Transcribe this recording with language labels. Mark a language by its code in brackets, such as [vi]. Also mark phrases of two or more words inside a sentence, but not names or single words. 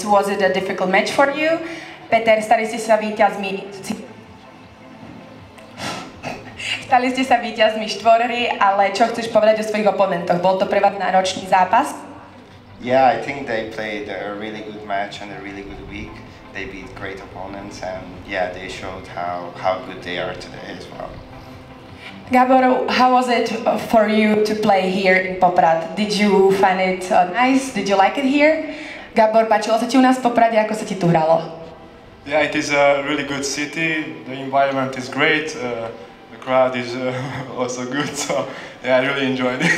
[en] Was it a difficult match for you? [sk] Peter, stali ste sa víťazmi štvorhry, ale čo chceš povedať o svojich oponentoch? Bol to pre vás náročný zápas? [en] Yeah, I think they played a really good match and a really good week. They beat great opponents and yeah, they showed how good they are today as well. Gabor, how was it for you to play here in Poprad? Did you find it nice? Did you like it here? [sk] Gabor, páčilo sa ti u nás v Poprade? Ako sa ti tu hralo? [en] Yeah, it is a really good city. The environment is great. The crowd is also good. So yeah, I really enjoyed it.